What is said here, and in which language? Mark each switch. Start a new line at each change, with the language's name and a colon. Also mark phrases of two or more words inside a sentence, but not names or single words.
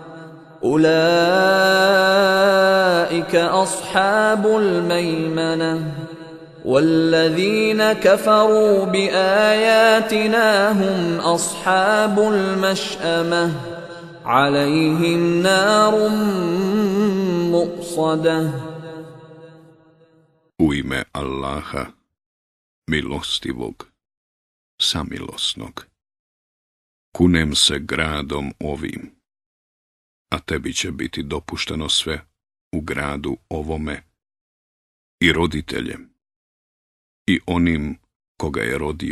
Arabic: أولئك أصحاب الميمنة والذين كفروا بآياتنا هم أصحاب المشأمة عليهم نار مؤصدة.
Bosnian: U ime Allaha, milostivog, samilosnog. Kunem se gradom ovim, a tebi će biti dopušteno sve u gradu ovome, i roditeljem, i onim koga je rodio.